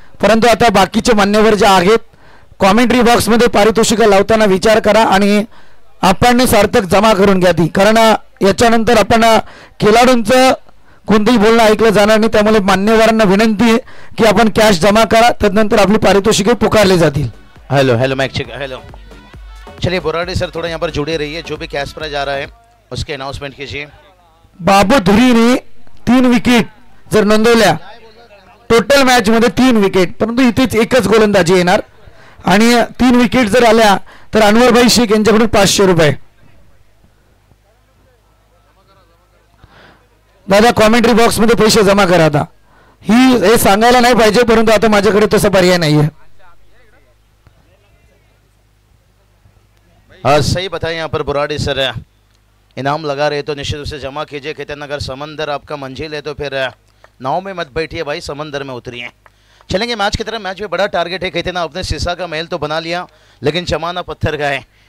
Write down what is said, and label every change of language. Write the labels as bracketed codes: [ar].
[mr] परंतु आता बाकीचे मान्यवर जे आहेत कॉमेंट्री बॉक्स मध्ये पारितोषिक लावताना विचार करा आणि आपण सार्थक जमा करून घ्या ती, कारण याच्यानंतर आपण खेळाडूंचं कोणतेही बोलणं ऐकलं जाणार नाही. त्यामुळे मान्यवरांना विनंती आहे की आपण कॅश जमा करा, तदनंतर आपली पारितोषिके पुकारले जातील. [en] Hello hello mic check hello. [hi] चलिए बोराडे सर थोड़ा यहाँ पर जुड़े रहिए. जो भी कैश प्राइज आ रहा है उसके अनाउंसमेंट कीजिए. [mr] बाबू धुरीने 3 विकेट जर नोंदवल्या टोटल मॅच मध्ये 3 विकेट, परंतु इथेच एकच गोलंदाजी येणार आणि 3 विकेट जर आल्या तर अनवरभाई शेख यांच्याकडून 500 रुपये. दादा कॉमेंट्री बॉक्स मध्ये पैसे जमा करा. आता हे सांगायला नाही पाहिजे, परंतु आता माझ्याकडे तसा पर्याय नाहीये. [hi] हाँ सही बताएं. यहाँ पर बुराड़ी सर इनाम लगा रहे तो निश्चित रूप से जमा कीजिए. कहते हैं अगर समंदर आपका मंजिल है तो फिर नाव में मत बैठिए भाई, समंदर में उतरिए. चलेंगे मैच की तरफ. मैच में बड़ा टारगेट है. कहते ना आपने शीशा का महल तो बना लिया लेकिन जमाना पत्थर का है.